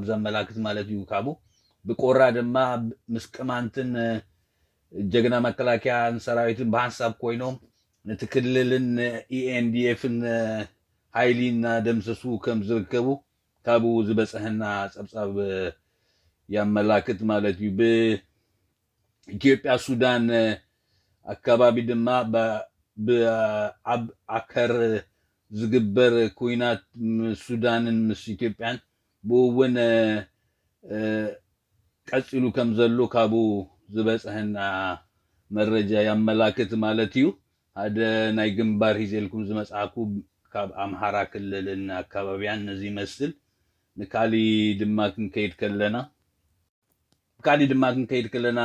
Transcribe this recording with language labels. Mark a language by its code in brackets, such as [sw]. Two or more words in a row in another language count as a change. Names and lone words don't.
[ti] ዘመላክት ማለት እዩ ካቡ ብቆራ ድማ ምስ ቅማንትን ጀግና መከላከያን ሰራዊትን በሓንሳብ ኮይኖም ነቲ ክልልን ኢኤንዲኤፍን ሃይሊና ደምሰሱ ከም ዝርከቡ ካቡ ዝበፅሐና ፀብፃብ ያመላክት ማለት እዩ በኢትዮጵያ ሱዳን አካባቢ ድማ በአብ አከር ዝግበር ኩናት ሱዳንን ምስ ኢትዮጵያን ብእውን ቀፂሉ ከም ዘሎ ካቡ ዝበፅሐና መረጃ ያመላክት ማለት እዩ ሓደ ናይ ግንባር ሂዘልኩም ዝመፅኣኩ ካብ አምሃራ ክልልን አካባቢያን ነዚ ይመስል ንካሊ ድማ ክንከይድ ከለና